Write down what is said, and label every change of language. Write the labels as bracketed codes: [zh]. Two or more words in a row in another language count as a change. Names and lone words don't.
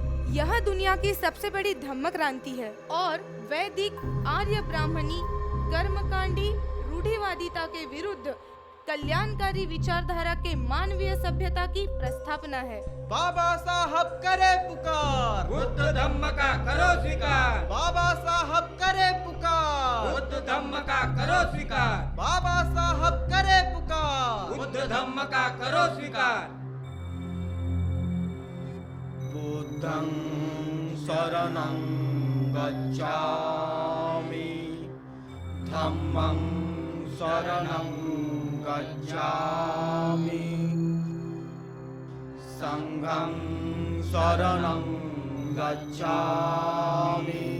[hi] यह दुनिया की सबसे बड़ी धम्म क्रांति है और वैदिक आर्य ब्राह्मणी कर्मकांडी रूढ़िवादिता के विरुद्ध कल्याणकारी विचारधारा के मानवीय सभ्यता की प्रस्थापना है। बाबा साहब करे पुकार, बुद्ध धम्म का करो स्वीकार, बाबा साहब करे पुकार, बुद्ध धम्म का करो स्वीकार, बाबा साहब करे पुकार, बुद्ध धम्म का करो स्वीकार। [pi] बुद्धं शरणं गच्छामि, धम्मं शरणं गच्छामि, संघं शरणं गच्छामि।